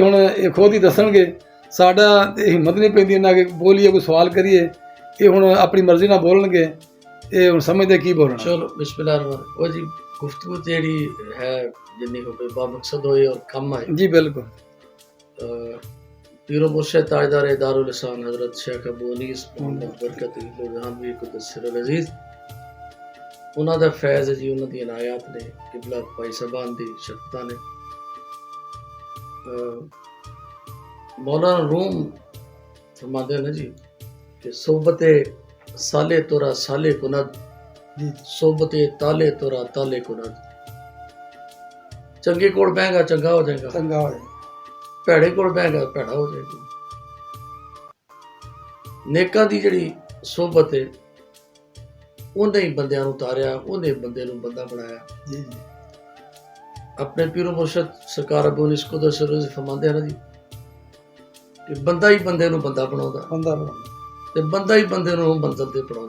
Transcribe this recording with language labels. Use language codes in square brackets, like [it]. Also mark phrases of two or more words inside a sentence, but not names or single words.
[pa] ਹੁਣ ਇਹ ਖੁਦ ਹੀ ਦੱਸਣਗੇ, ਸਾਡਾ ਹਿੰਮਤ ਨਹੀਂ ਪੈਂਦੀ ਇਹਨਾਂ ਕਿ ਬੋਲੀਏ, ਕੋਈ ਸਵਾਲ ਕਰੀਏ। ਇਹ ਹੁਣ ਆਪਣੀ ਮਰਜ਼ੀ ਨਾਲ ਬੋਲਣਗੇ, ਇਹ ਹੁਣ ਸਮਝਦੇ ਕੀ ਬੋਲਣਾ। ਚਲੋ [ar] بسم الله رحمان. [pa] ਉਹ ਜੀ ਗੁਫ਼ਤਗੂ ਜਿਹੜੀ ਹੈ ਜਿੰਨੀ ਹੋਵੇ ਬਾਮਕਸਦ ਹੋਏ ਔਰ ਕੰਮ ਆਏ ਜੀ। ਬਿਲਕੁਲ। ਪੀਰੋ ਮੁਰਸ਼ਿਦ ਤਾਜਦਾਰ ਦਾरुल ihsan हज़रत शेख अबू अनीस मोहम्मद बरकत जहांवी [ar] قدس سره العزيز, [pa] ਉਹਨਾਂ ਦਾ ਫੈਜ਼ ਜੀ, ਉਹਨਾਂ ਦੀ ਇਨਾਇਤ ਨੇ, ਕਿਬਲਾ ਭਾਈ ਸਾਹਿਬਾਨ ਦੀ ਸ਼ਫਕਤਾਂ ਨੇ। ਮੌਲਾਨਾ ਰੂਮ ਫਰਮਾਉਂਦੇ ਨੇ ਜੀ ਕਿ [fa] صحبت صالح ترا صالح کند، صحبت طالح ترا طالح کند. [pa] ਚੰਗੇ ਕੋਲ ਬਹਿਗਾ ਚੰਗਾ ਹੋ ਜਾਏਗਾ, ਚੰਗਾ ਹੋ ਜਾਏਗਾ। ਭੈੜੇ ਕੋਲ ਬਹਿਗਾ ਭੈੜਾ ਹੋ ਜਾਏਗਾ। ਨੇਕਾਂ ਦੀ ਜਿਹੜੀ ਸੋਬਤ ਹੈ, ਉਹਨੇ ਹੀ ਬੰਦਿਆਂ ਨੂੰ ਉਤਾਰਿਆ, ਉਹਨੇ ਬੰਦੇ ਨੂੰ ਬੰਦਾ ਬਣਾਇਆ। ਜੀ ਜੀ। ਆਪਣੇ ਪੀਰੋ ਮੁਰਸ਼ਿਦ ਸਰਕਾਰ ਅਬੂ ਅਨੀਸ [ar] قدس سره العزيز [pa] ਫਰਮਾਉਂਦੇ ਹਨ ਜੀ ਕਿ ਬੰਦਾ ਹੀ ਬੰਦੇ ਨੂੰ ਬੰਦਾ ਬਣਾਉਂਦਾ, ਤੇ ਬੰਦਾ ਹੀ ਬੰਦੇ ਨੂੰ ਮੰਜ਼ਿਲ ਤੇ ਪਹੁੰਚਾਉਂਦਾ।